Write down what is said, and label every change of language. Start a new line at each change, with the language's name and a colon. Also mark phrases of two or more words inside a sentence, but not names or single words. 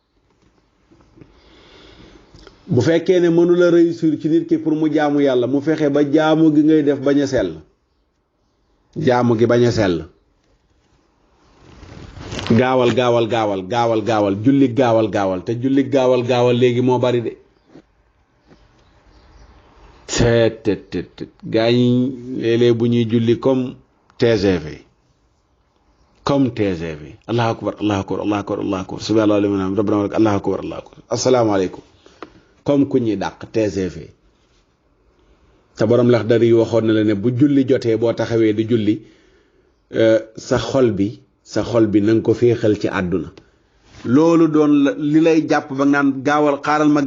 Wolof: bu fekkee ne mënula réussir ci nit ki pour mu jaamu yàlla mu fexe ba jaamu gi ngay def bañ a sell jaamu gi bañ a sell gaawal julli gaawal te julli gaawal léegi moo bari de te gaa ñi léeg-léeg bu ñuy julli comme TGV
Arabic: الله أكبر سبحان الله لمن حمد ربنا ولك الله أكبر
Wolof: asalaamaaleykum comme ku ñuy dàq TGV te borom Laxdari yi waxoon na la ne bu julli jotee boo taxawee di julli sa xol bi na nga ko féexal ci àdduna loolu doon li lay jàpp ba ngaan gaawal xaaral